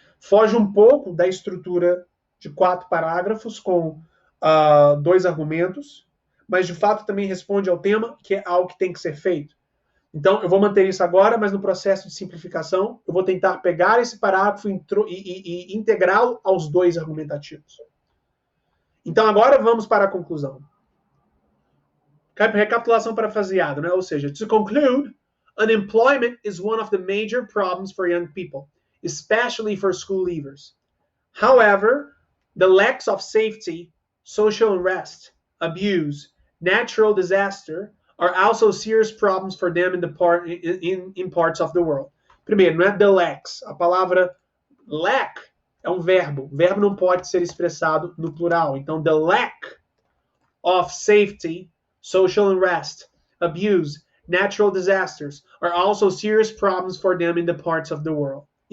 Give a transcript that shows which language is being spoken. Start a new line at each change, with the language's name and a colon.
Portuguese: Foge um pouco da estrutura de 4 parágrafos com 2 argumentos, mas, de fato, também responde ao tema, que é algo que tem que ser feito. Então, eu vou manter isso agora, mas no processo de simplificação, eu vou tentar pegar esse parágrafo e integrá-lo aos 2 argumentativos. Então, agora vamos para a conclusão. Recapitulação parafraseada, né? Ou seja,
English: to conclude, unemployment is one of the major problems for young people, especially for school leavers. However, the lacks of safety, social unrest, abuse, natural disaster are also serious problems for them in parts of the world.
Portuguese: Primeiro, não é the lacks. A palavra lack é um verbo. O verbo não pode ser expressado no plural. Então,
English: the lack of safety, social unrest, abuse, natural disasters are also serious problems for them in parts of the world.